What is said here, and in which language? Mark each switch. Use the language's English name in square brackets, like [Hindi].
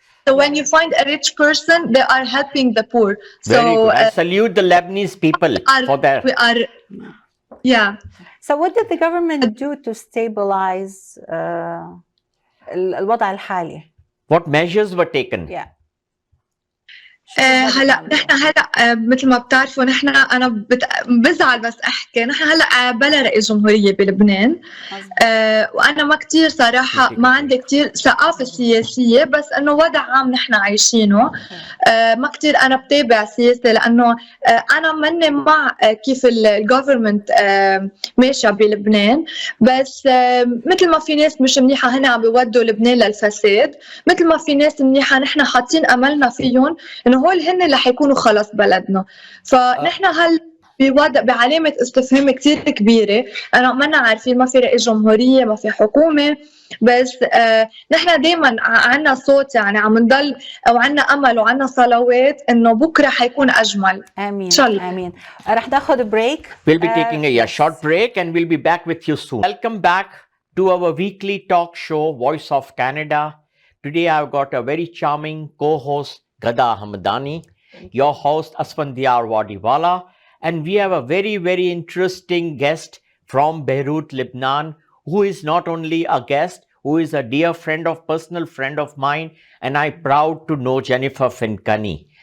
[English] So when you find a rich person, they are helping the poor. Very good. I salute the Lebanese people for that. Yeah. So what did the government do to stabilize الوضع الحالي? What measures were taken? [Arabic] Yeah. شو بدك هلا تعملوا؟ نحن هلا مثل ما بتعرفوا نحن انا بزعل بس احكي نحن هلا بلا رئيس جمهوريه بلبنان. مظبوط. وانا ما كتير صراحه ما عندي كتير ثقافه سياسيه، بس انه وضع عام نحن عايشينه. ما كتير انا بتابع سياسه، لانه انا ماني مع كيف الجوفرمنت ماشيه بلبنان. بس مثل ما في ناس مش منيحه هنا عم بيودوا لبنان للفساد، مثل ما في ناس منيحه نحن حاطين املنا فيهم انه هول هن اللي حيكونوا خلص بلدنا. فنحن هل بوضع بعلامة استفهام كتير كبيرة. أنا ما عارفين، ما في رئيس جمهورية، ما في حكومة، بس نحن دايما عنا صوت، يعني عم نضل أو عنا أمل وعنا صلوات إنه بكرة حيكون أجمل. آمين إن شاء الله. آمين. رح ناخذ بريك. [English] We'll be taking a short break and we'll be back with you soon. Welcome back to our weekly talk show, Voice of Canada. Today I've got a very charming co-host, Ghada Hamadani, your host, Asphandiar Wadiwalla, and we have a very, very interesting guest from Beirut, Lebanon, who is not only a guest, who is a dear friend of, personal friend of mine, and I'm proud to know Jennifer Finkay.